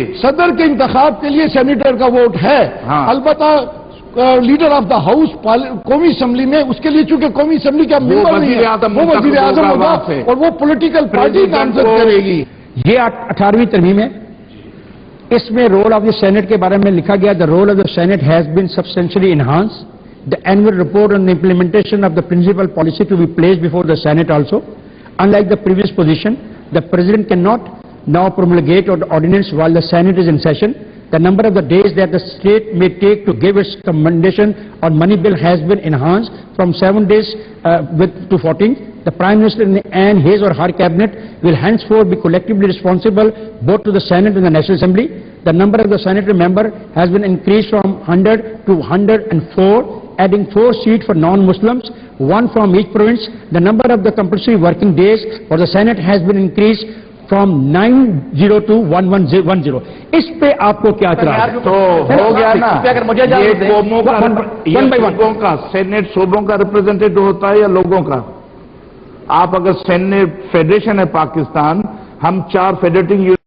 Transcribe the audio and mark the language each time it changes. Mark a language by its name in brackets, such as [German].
[Urdu] صدر کے انتخاب کے لیے سینیٹر کا ووٹ ہے، البتہ لیڈر آف دا ہاؤس قومی اسمبلی میں اس کے لیے چونکہ قومی اسمبلی کا ممبر نہیں ہے، وہ وزیر اعظم ہوگا اور وہ پولیٹیکل پارٹی نامزد کرے گی. یہ 18ویں ترمیم ہے. اس میں رول آف دا سینٹ کے بارے میں لکھا گیا [English] The role of the Senate has been substantially enhance. The annual report on the implementation of the principal policy to be placed before the Senate also. Unlike the previous position, the President cannot now promulgate an ordinance while the Senate is in session. The number of the days that the state may take to give its commendation on money bill has been enhanced from 7 days to 14. The Prime Minister and his or her cabinet will henceforth be collectively responsible both to the Senate and the National Assembly. The number of the Senate member has been increased from 100 to 104, adding 4 seats for non-Muslims, 1 from each province. The number of the compulsory working days for the Senate has been increased from 90 to 1110. [Urdu] اس پہ آپ کو کیا اعتراض ہے؟ تو ہو گیا نا، یہ قوموں کا سینٹ صوبوں کا ریپرزینٹیٹو ہوتا ہے یا لوگوں کا؟ آپ اگر سینٹ فیڈریشن ہے پاکستان، ہم 4 فیڈریٹنگ